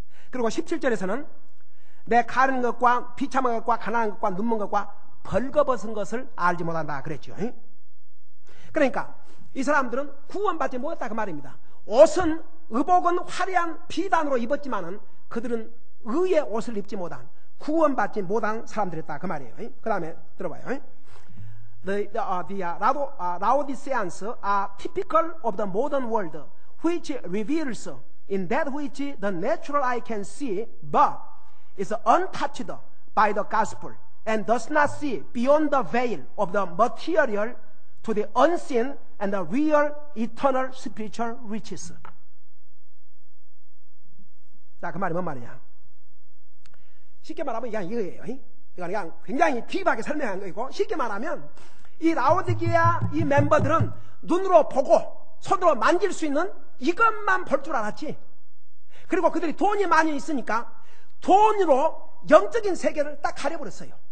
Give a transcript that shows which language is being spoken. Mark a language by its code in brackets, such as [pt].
[ko] 그리고 17절에서는 내 가는 것과 비참한 것과 가난한 것과 눈먼 것과 벌거벗은 것을 알지 못한다 그랬죠. 그러니까 이 사람들은 구원받지 못했다 그 말입니다. 옷은 의복은 화려한 비단으로 입었지만은 그들은 의의 옷을 입지 못한, 구원받지 못한 사람들이었다 그 말이에요. 그 다음에 들어봐요. [en] The Laodiceans are typical of the modern world, which reveals in that which the natural eye can see, but is untouched by the gospel, and does not see beyond the veil of the material to the unseen and the real eternal spiritual riches. [ko] 자, 그 말이 뭔 말이냐? 쉽게 말하면 그냥 이거예요. 이건 그냥 굉장히 딥하게 설명한 거이고, 쉽게 말하면 이 라오디게아 이 멤버들은 눈으로 보고 손으로 만질 수 있는 이것만 볼 줄 알았지. 그리고 그들이 돈이 많이 있으니까 돈으로 영적인 세계를 딱 가려버렸어요.